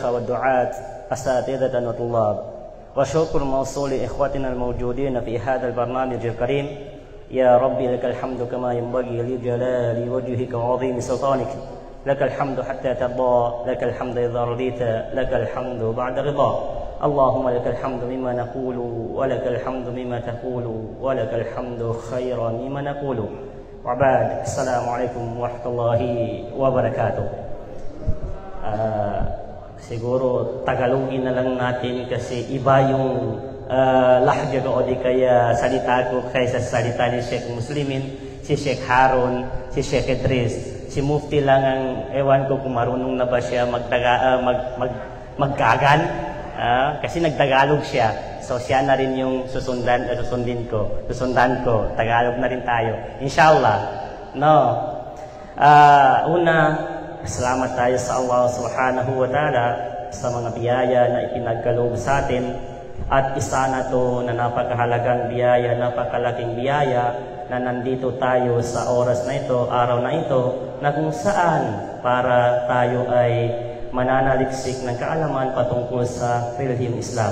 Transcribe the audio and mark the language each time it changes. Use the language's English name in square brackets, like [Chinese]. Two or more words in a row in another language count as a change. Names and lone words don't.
[Arabic] والدعاة أساتذة وطلاب وشكر موصول إخوتنا الموجودين في هذا البرنامج الكريم يا ربي لك الحمد كما ينبغي لجلال وجهك وعظيم سلطانك لك الحمد حتى ترضى لك الحمد إذا رضيت لك الحمد بعد رضا اللهم لك الحمد مما نقول ولك الحمد مما تقول ولك الحمد خيرا مما نقول وبعد السلام عليكم ورحمة الله وبركاته. [Filipino] Siguro Tagalogin na lang natin kasi iba yung lahja ko o di kaya salita ko kaysa salita ni Sheikh Muslimin, si Sheikh Harun, si Sheikh Idris. Si Mufti lang ang ewan ko kung marunong na ba siya maggagan. Kasi nagtagalog siya. So siya na rin yung susundan ko. Tagalog na rin tayo. Inshallah. No. Una, salamat tayo sa Allah [Arabic] subhanahu wa ta'ala [Filipino] sa mga biyaya na ipinagkaloob sa atin. At isa na to na napakahalagang biyaya, napakalaking biyaya na nandito tayo sa oras na ito, araw na ito, na kung saan para tayo ay mananaliksik ng kaalaman patungkol sa Philippine Islam.